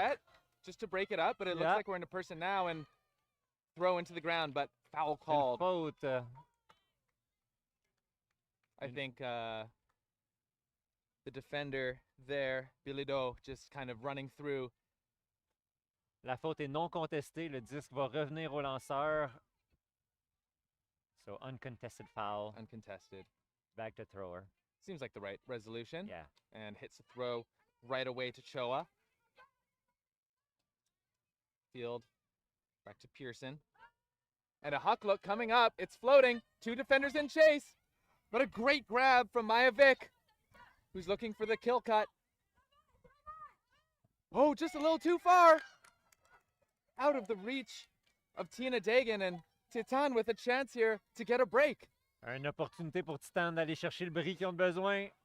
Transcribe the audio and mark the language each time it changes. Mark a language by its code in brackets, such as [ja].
[en] set, just to break it up, but it looks like we're in a person now and throw into the ground, but foul called. [fr] Faute. [en] I think the defender there, Bilido, just kind of running through. [fr] La faute est non contestée. Le disque va revenir au lanceur. [en] So uncontested foul. Uncontested. Back to thrower. Seems like the right resolution. Yeah. And hits a throw right away to Choa. Field. Back to Pearson. And a huck look coming up. It's floating. Two defenders in chase. But a great grab from Mayavic, who's looking for the kill cut. Oh, just a little too far. Out of the reach of Tina Dagan, and Titane with a chance here to get a break. [fr] Une opportunité pour Titan d'aller chercher le bris qu'ils ont besoin.